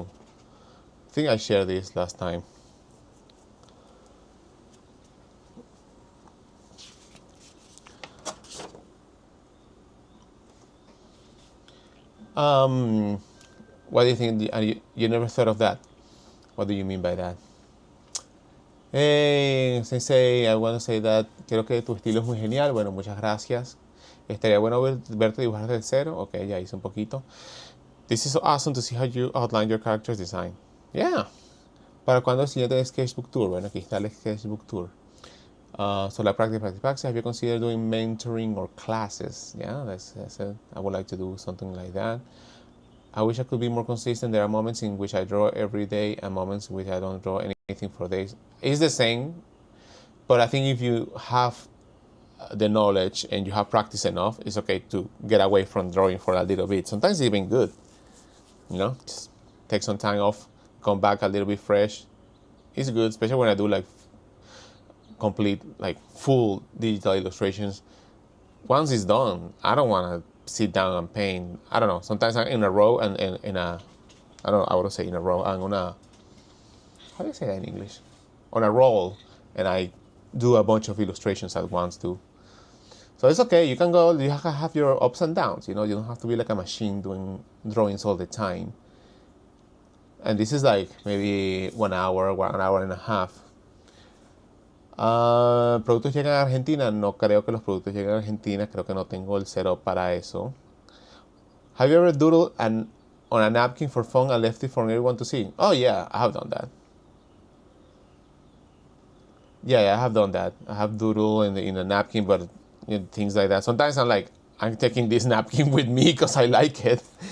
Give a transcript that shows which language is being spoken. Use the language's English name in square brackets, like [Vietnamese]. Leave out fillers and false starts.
[English] I think I shared this last time. What do you think? You never thought of that? What do you mean by that? Hey, Sensei, I want to say that [Spanish] creo que tu estilo es muy genial. Bueno, muchas gracias. Estaría bueno verte dibujar desde cero. Ok, ya hice un poquito. [English] This is so awesome to see how you outline your character's design. Yeah. [Spanish] ¿Para cuándo el siguiente sketchbook tour? Bueno, aquí está el sketchbook tour. [English] So like practice. Have you considered doing mentoring or classes? Yeah, that's it. I would like to do something like that. I wish I could be more consistent. There are moments in which I draw every day and moments in which I don't draw anything for days. It's the same, but I think if you have the knowledge and you have practiced enough, it's okay to get away from drawing for a little bit. Sometimes it's even good, you know, just take some time off, come back a little bit fresh. It's good, especially when I do like complete, like full digital illustrations. Once it's done, I don't want to sit down and paint. I don't know. Sometimes I'm in a row and in a, I don't know, I would say in a row. I'm on a, how do you say that in English? On a roll, and I do a bunch of illustrations at once too. So it's okay. You can go. You have your ups and downs. You know, you don't have to be like a machine doing drawings all the time. And this is like maybe 1 hour, 1 hour and a half. [Spanish] ¿Productos llegan a Argentina? No creo que los productos lleguen a Argentina. Creo que no tengo el setup para eso. [English] Have you ever doodled on a napkin for fun and left it for everyone to see? Oh yeah, I have done that. Yeah, I have done that. I have doodled in a napkin, but you know, things like that. Sometimes I'm like, I'm taking this napkin with me because I like it.